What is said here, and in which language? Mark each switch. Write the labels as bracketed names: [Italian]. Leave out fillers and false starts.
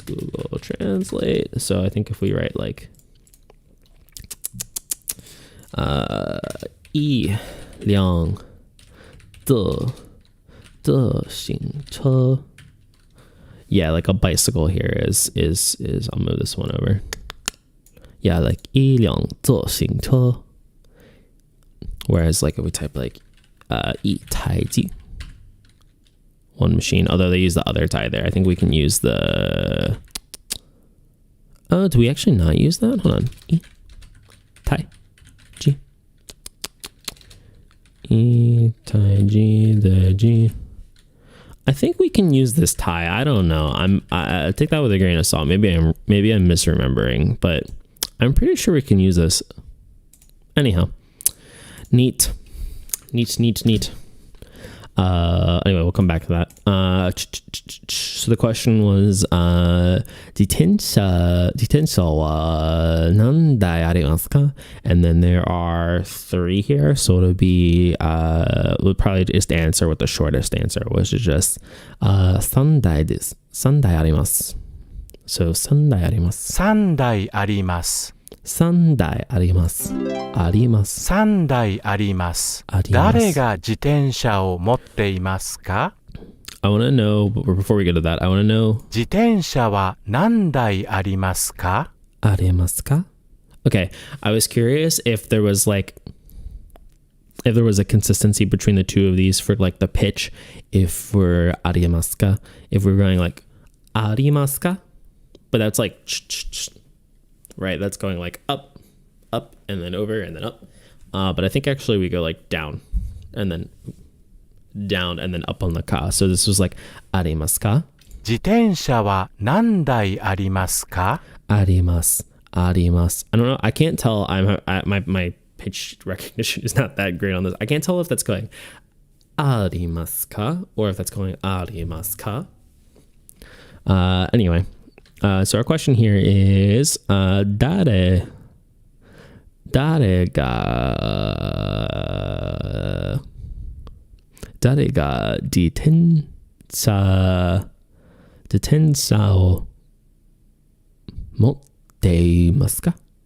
[English] Google Translate. So I think if we write like [Chinese] 一辆自行车. [English] Yeah, like a bicycle here is I'll move this one over. Yeah, like [Chinese] 一辆自行车. [English] Whereas like if we type like [Chinese] 一台机, [English] one machine, although they use the other tie there, I think we can use the do we actually not use that? Hold on. [Chinese] 一台机. 一台机的机. [English] I think we can use this tie. I don't know. I take that with a grain of salt. Maybe I'm misremembering, but I'm pretty sure we can use this. Anyhow, neat. Anyway, we'll come back to that. So the question was, [Japanese] 自転車は何台ありますか? [English] And then there are 3 here, so it'll be we'll probably just answer with the shortest answer, which is just [Japanese] 3台です。 3台あります.So 3台あります。 3台あります。 3台あります。あります。 3台あります。誰が自転車を持っていますか? [English] I want to know, before we get to that, I want to know, [Japanese] 自転車は何台ありますか? ありますか? [English] Okay, I was curious if there was a consistency between the two of these for like the pitch, if we're ありますか, if we're going like ありますか, but that's like right, that's going like up and then over and then up, but I think actually we go like down and then up on the ka. So this was like [Japanese] ありますか? 自転車は何台ありますか? あります。あります. [English] I don't know. I can't tell. My pitch recognition is not that great on this. I can't tell if that's going ありますか or if that's going ありますか. Anyway, so our question here is [Japanese] 誰が自転車を持っていますか?